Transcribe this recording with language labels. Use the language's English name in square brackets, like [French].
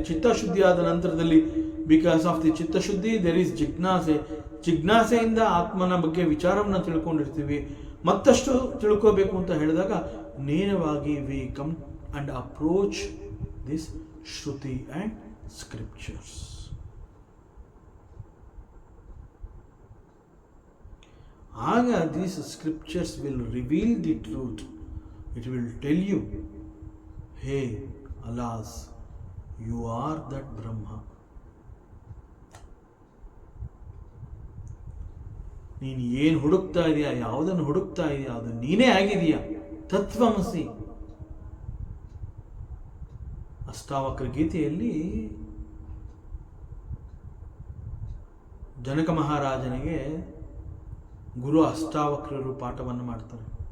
[Kannada] ಚಿತ್ತಶುದ್ಧಿಯಾದ ನಂತರದಲ್ಲಿ [English] Because of the ಚಿತ್ತಶುದ್ಧಿ there is ಜಿಜ್ಞಾಸೆ. [Kannada] ಜಿಜ್ಞಾಸೆಯಿಂದ ಆತ್ಮನ ಬಗ್ಗೆ ವಿಚಾರವನ್ನು ತಿಳ್ಕೊಂಡಿರ್ತೀವಿ. ಮತ್ತಷ್ಟು ತಿಳ್ಕೋಬೇಕು ಅಂತ ಹೇಳಿದಾಗ ನೇರವಾಗಿ [English] We come and approach this shruti and scriptures. [Kannada] ಆಗ [English] these scriptures will reveal the truth. It will tell you, hey, alas, you are that Brahma. [Kannada] ನೀನು ಏನು ಹುಡುಕ್ತಾ ಇದೆಯಾ, ಯಾವುದನ್ನು ಹುಡುಕ್ತಾ ಇದೆಯಾ, ಅದು ನೀನೇ ಆಗಿದೆಯಾ. ತತ್ವಮಸಿ. ಅಷ್ಟಾವಕ್ರ ಗೀತೆಯಲ್ಲಿ ಜನಕ ಮಹಾರಾಜನಿಗೆ ಗುರು ಅಷ್ಟಾವಕ್ರರು ಪಾಠವನ್ನು ಮಾಡ್ತಾರೆ.